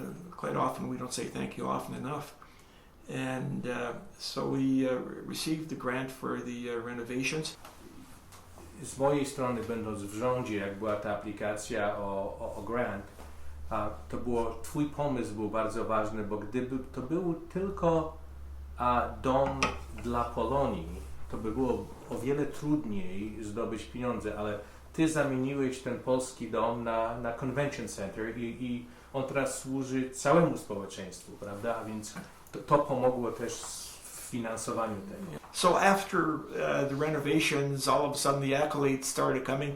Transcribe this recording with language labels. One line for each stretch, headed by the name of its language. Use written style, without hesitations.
English: Quite often we don't say thank you often enough. And so we received the grant for the renovations.
Polish: Z mojej strony, będąc w rządzie, jak była ta aplikacja o grant, twój pomysł był bardzo ważny, bo gdyby to był tylko dom dla Polonii, to by było o wiele trudniej zdobyć pieniądze, ale ty zamieniłeś ten polski dom na
English: convention center
Polish: i on teraz służy całemu społeczeństwu, prawda? A więc to pomogło też w finansowaniu tego.
English: So after the renovations, all of a sudden the accolades started coming.